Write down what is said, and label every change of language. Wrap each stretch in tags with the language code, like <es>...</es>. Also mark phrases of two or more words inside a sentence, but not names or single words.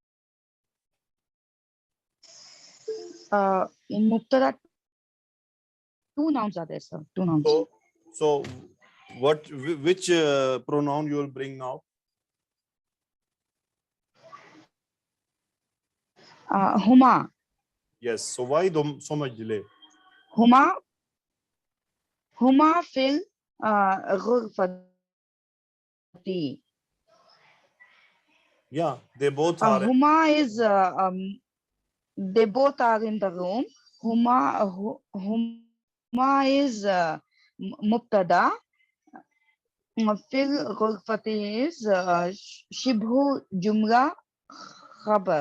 <en>In mubtada, 2 nouns are there, sir. 2 nouns. So which pronoun you will bring now? Huma. Yes. So why so much delay?</en> <ar>هما في الغرفة.</ar> <en>Yeah, they both are. Huma is they both are in the room. Huma is mubtada.</en> <ar>في الغرفة is شبه جملة خبر.</ar>